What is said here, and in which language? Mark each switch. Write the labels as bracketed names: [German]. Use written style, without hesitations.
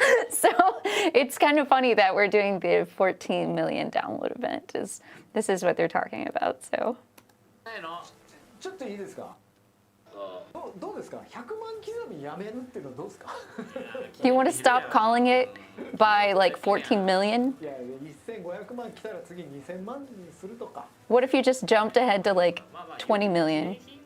[English] So it's kind of funny that we're doing the 14 million download event. This is what they're talking about, so. [Japanese] ちょっといいですかどうですか100万刻みやめるっていうのはどうですか [English] Do you want to stop calling it by like 14 million? [Japanese] いや1500万来たら次2000万にするとか [English] What if you just jumped ahead to like 20 million?